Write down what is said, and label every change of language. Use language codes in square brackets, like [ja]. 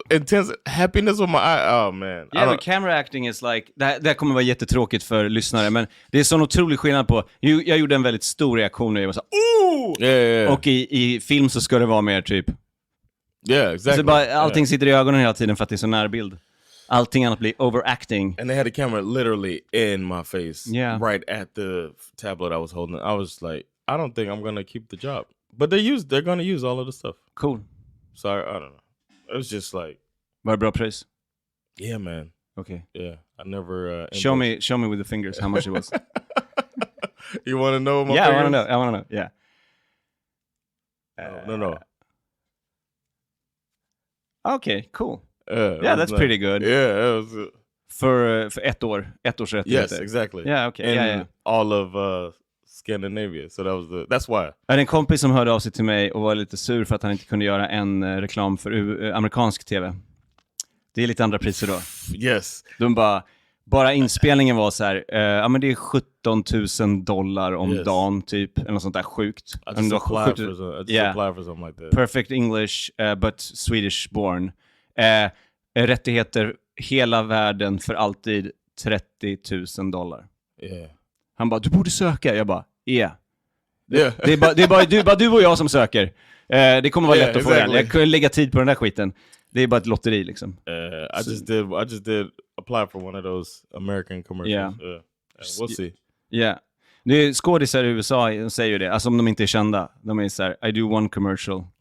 [en] Intense happiness with my eye. Oh man. Yeah, but camera acting is like... [sv] Det här kommer vara jättetråkigt för lyssnare, men det är sån otrolig skillnad på... Jag gjorde en väldigt stor reaktion när jag var så här, [en] yeah. [sv] Och i film så ska det vara mer typ... [en] Yeah, exactly. [sv] Så bara, allting sitter i ögonen hela tiden för att det är så närbild. Allting annat blir overacting. [en] And they had the camera literally in my face. Yeah. Right at the tablet I was holding. I was like, I don't think I'm gonna keep the job. But they're gonna use all of the stuff. Cool. So I don't know. It was just like... [sv] Var det bra pris? [en] Yeah, man. Okay. Yeah, I never... show me with the fingers how much it was. You want to know my fingers? I want to know. Yeah. No. Okay, cool. Yeah, that's pretty good. Yeah, it was... [sv] För 1 år. 1 års rättigheter. [en] Yes, exactly. Yeah, okay. And all of... Scandinavia, so that's why. [sv] Jag hade en kompis som hörde av sig till mig och var lite sur för att han inte kunde göra en reklam för amerikansk tv. Det är lite andra priser då. [en] Yes. [sv] De bara inspelningen var så här, men det är $17,000 om dagen typ, eller något sånt där sjukt. [en] I just applied for something like that. Perfect English, but Swedish born. Rättigheter hela världen för alltid $30,000. Yeah. [sv] Han bara, du borde söka. Jag bara, Det är bara du och jag som söker. Det kommer vara lätt att få den. Jag kunde lägga tid på den där skiten. Det är bara ett lotteri liksom. [en] I just did apply for one of those American commercials. We'll see. Yeah. [sv] Det är skådisar i USA, de säger ju det. Alltså om de inte är kända. De är så här, [en] I do one commercial.